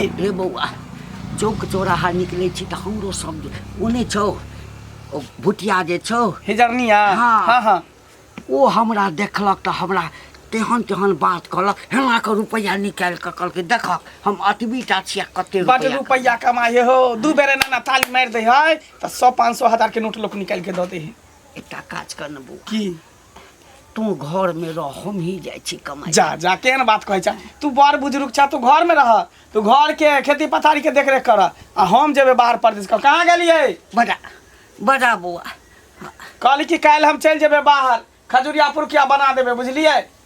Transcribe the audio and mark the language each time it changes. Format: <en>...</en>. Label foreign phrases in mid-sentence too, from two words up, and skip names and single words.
<mai>रे बौआ चौक चौराहा निकले छी त हमरो सब ओने छौ ओ भुटिया जे छौ हिजरनिया हाँ। हां हां ओ हमरा देखलक त हमरा तेहन बात कहलक हेना के रुपया निकाल के कहलकै देख हम अतबीटा छिया कते बड रुपया रुपया कमाए हो दू बेरे ना ताली मार दे है त 100-500 हजार के नोट लोग निकाल के द दे है। एकटा काज कर न बौआ की तू घर में रह हम ही जाइ छी कमाई। जा केहन बात कहै छ तू बड़ बुजुर्ग छ तू घर में रह तू घर के खेती पथारी के देख रेख कर आ हम जेबे बाहर परदेश कहाँ गेलिए बड़ा बौआ कहली कि काल्हि हम चल जेबे बाहर खजुरिया पुरकिया बना देबे बुझलिए।</mai>